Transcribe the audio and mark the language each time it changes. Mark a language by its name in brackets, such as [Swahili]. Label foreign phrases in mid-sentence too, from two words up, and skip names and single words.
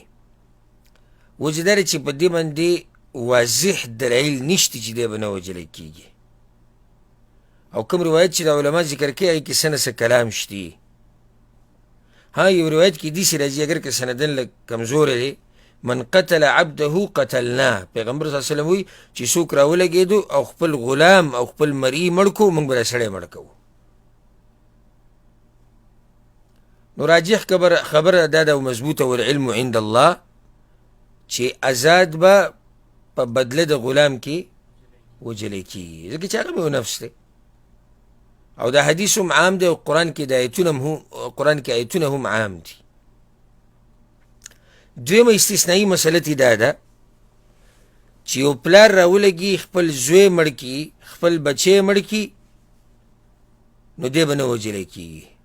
[Pashto] وجه دا چې په دې باندې واضح دلایل نشته چې دی به نه وجلی کېږي. او کوم روایت چې د علما ذکر کوي هغې کې څه نه څه کلام شته. ها یو روایت کې داسې راځي، اگر که سندن لږ کمزوری دی، [Arabic] من قتل عبده قتلناه. [Pashto] پیغمبر [Arabic] صلی الله علیه وسلم [Pashto] وایي چې څوک راولګېدو او خپل غلام او خپل مرئی مړ کړو، موږ به دا سړی مړ کوو. نو راجح خبره دا ده او مضبوطه [Arabic] والعلم عند الله [Pashto] چې آزاد به په بدله د غلام کې وجلی کېږي، ځکه چې هغه به یو نفس دی. او دا حدیث هم عام دی او قرآن کې آیتونه هم عام دي. دویمه استثنایي مسله تی دا ده چې یو پلار راولګي خپل زوی مړ کړي، خپل بچی مړ کړي، نو دی به نه وجلی کېږي.